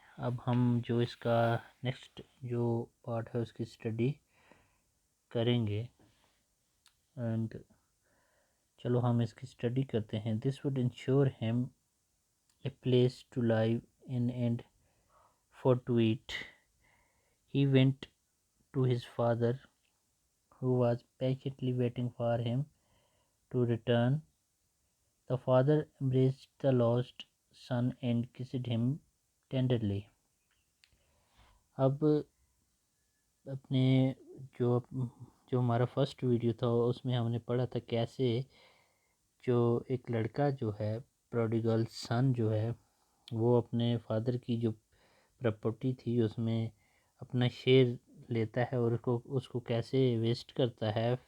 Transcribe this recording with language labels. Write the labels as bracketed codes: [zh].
[hi] अब हम जो इसका नेक्स्ट जो पार्ट है उसकी स्टडी करेंगे एंड चलो हम इसकी स्टडी करते हैं। [en] This would ensure him a place to live in and for to eat. He went to his father, who was patiently waiting for him to return. The father embraced the lost son and kissed him tenderly. [hi] अब अपने जो जो हमारा first video था उसमें हमने पढ़ा था कैसे जो एक लड़का जो है प्रोडिगल सन जो है वो अपने फादर की जो प्रॉपर्टी थी उसमें अपना शेयर लेता है और उसको कैसे वेस्ट करता है।